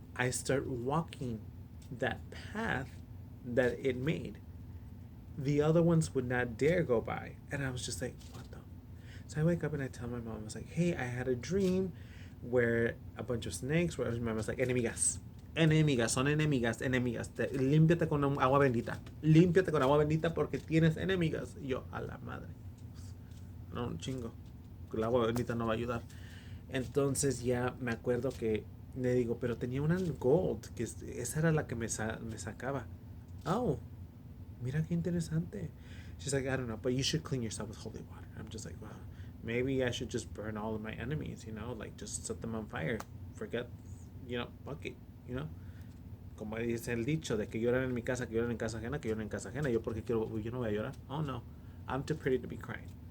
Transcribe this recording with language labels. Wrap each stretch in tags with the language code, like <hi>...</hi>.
<en>I start walking that path that it made. The other ones would not dare go by. And I was just like, what the? So I wake up and I tell my mom, I was like, hey, I had a dream where a bunch of snakes were, my mom was like, enemigas.</en> <es>Enemigas, son enemigas, enemigas. Límpiate con agua bendita. Límpiate con agua bendita porque tienes enemigas. Y yo, a la madre. No, un chingo. El agua bendita no va a ayudar. Entonces ya me acuerdo que le digo, pero tenía una gold, que esa era la que me sacaba. Oh, mira qué interesante.</es> <en>She's like, I don't know, but you should clean yourself with holy water. I'm just like, well, maybe I should just burn all of my enemies, like just set them on fire. Forget, fuck it, you know.</en> <es>Como dice el dicho de que lloran en mi casa, que lloran en casa ajena, que lloran en casa ajena. Yo porque quiero, yo no voy a llorar.</es> <en>Oh no, I'm too pretty to be crying.</en>